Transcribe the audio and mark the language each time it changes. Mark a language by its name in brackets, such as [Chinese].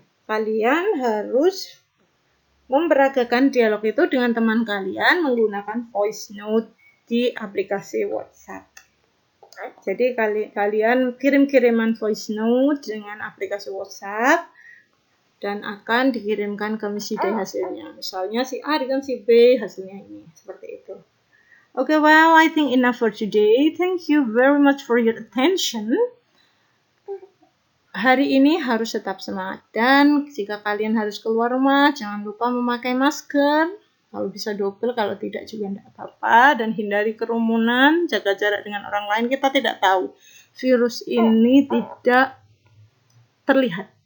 [Indonesian] Kalian harus memperagakan dialog itu dengan teman kalian menggunakan voice note di aplikasi WhatsApp. Jadi kalian kirim-kiriman voice note dengan aplikasi WhatsApp dan akan dikirimkan ke Miss D hasilnya. Misalnya si A dengan si B hasilnya ini, seperti itu. [English] Okay, well, I think enough for today. Thank you very much for your attention. [Indonesian] Hari ini harus tetap semangat dan jika kalian harus keluar rumah, jangan lupa memakai masker. Kalau bisa double, kalau tidak juga tidak apa-apa. Dan hindari kerumunan, jaga jarak dengan orang lain. Kita tidak tahu virus ini tidak terlihat.